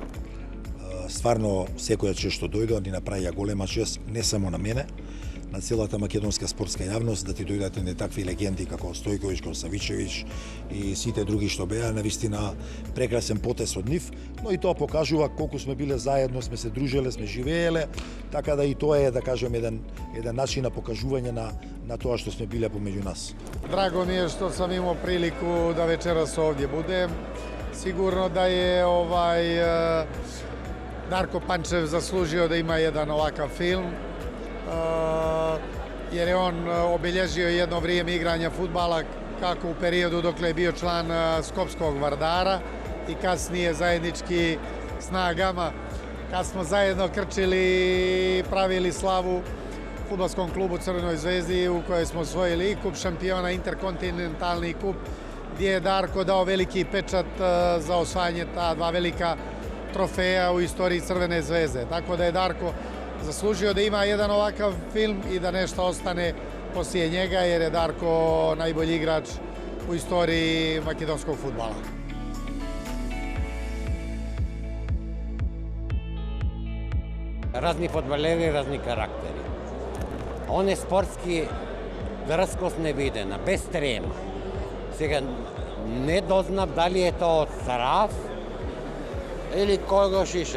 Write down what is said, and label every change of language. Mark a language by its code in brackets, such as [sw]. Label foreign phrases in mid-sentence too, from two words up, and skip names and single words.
[mk] Стварно, секоја чест што дојде, ни направија голема чест, не само на мене, на целата македонска спортска јавност, да ти дојдат не такви легенди како Стојковиќ, како Савичевиќ и сите други што беа, навистина прекрасен потез од нив, но и тоа покажува колку сме биле заедно, сме се дружеле, сме живееле, така да и тоа е, да кажем, еден начин на покажување на тоа што сме биле помеѓу нас. [sr] Драго ми е што сам имал прилику да вечерас овде будем. Сигурно да е Дарко Панчев заслужио да има еден овакав филм, jer je on obilježio jedno vrijeme igranja fudbala kako u periodu dokle je bio član Skopskog Vardara i kasnije zajednički snagama kad smo zajedno krčili i pravili slavu fudbalskom klubu Crvenoj zvezdi u kojoj smo osvojili i kup šampiona, interkontinentalni kup, gdje je Darko dao veliki pečat za osvajanje ta dva velika trofeja u istoriji Crvene zvezde. Tako da je Darko zaslužio da ima jedan ovakav film i da nešto ostane poslije njega, jer je Darko najbolji igrač u istoriji makedonskog fudbala. [mk] Разни фудбалери, разни карактери. Он е спортски дрскост невидена, без трема. Сега не дознав дали е тоа од страв или кој го шише.